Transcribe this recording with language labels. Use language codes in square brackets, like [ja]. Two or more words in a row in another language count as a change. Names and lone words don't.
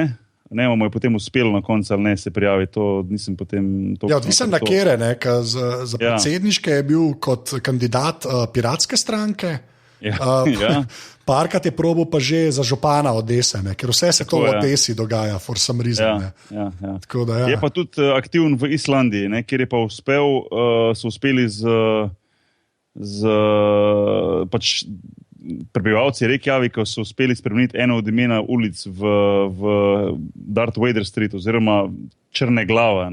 [sl] Ne, mu je potem uspelo na koncu ali ne se prijaviti, to nisem potem... Ja, odvisen na kere, ne, za predsedniške je bil kot kandidat Piratske stranke, parkrat je probal pa že za župana Odese, ne? Ker vse se to v Odesi dogaja, [en] for some reason. [sl] Ja. Je pa tudi aktiven v Islandiji, ne? Kjer je pa so uspeli z pač prebivalci Reykjavika so uspeli spremeniti eno od imena ulic v Darth Vader Street oziroma Črne glava.